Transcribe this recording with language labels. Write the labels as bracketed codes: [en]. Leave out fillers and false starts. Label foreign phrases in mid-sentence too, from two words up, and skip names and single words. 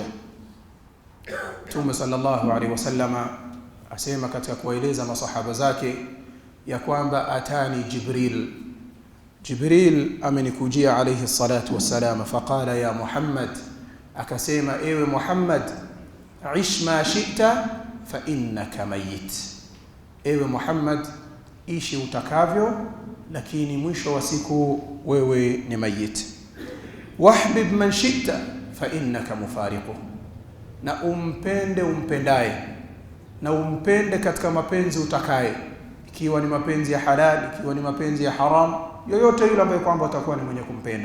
[sw] Mtume [ar] صلى الله عليه وسلم [sw] asema katika kuwaeleza masahaba zake ya kwamba [ar] أتاني جبريل [sw] amenikujia [ar] عليه الصلاة والسلام, فقال يا محمد, [sw] akasema ewe Muhammad, [ar] عش ما شئت فإنك ميت, [sw] ewe Muhammad, ishi utakavyo, lakini mwisho wa siku wewe ni mayit. [ar] وأحبب من شئت فإنك مفارق, [sw] na umpende umpendaye, na umpende katika mapenzi utakaye, ikiwa ni mapenzi ya halal, ikiwa ni mapenzi ya haram, yoyote yule ambaye kwamba utakuwa ni mwenye kumpenda.